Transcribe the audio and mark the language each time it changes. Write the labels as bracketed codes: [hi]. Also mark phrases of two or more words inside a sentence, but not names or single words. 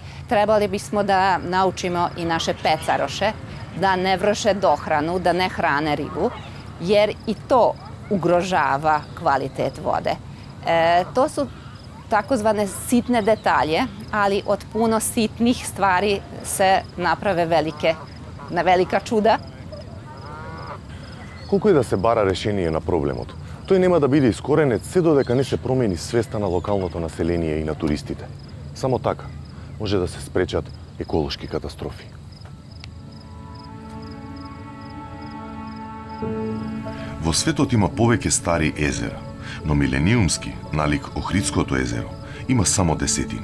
[sr] Trebali bismo da naučimo i naše pecaroše da ne vrše dohranu, da ne hrane ribu, jer i to ugrožava kvalitet vode. To su takozvane sitne detalje, ali od puno sitnih stvari se naprave velika čuda. [mk] Колку и да се бара решение на проблемот, тој нема да биде искоренет се додека не се промени свеста на локалното население и на туристите. Само така може да се спречат еколошки катастрофи. Во светот има повеќе стари езера, но милениумски, налик Охридското езеро, има само 10.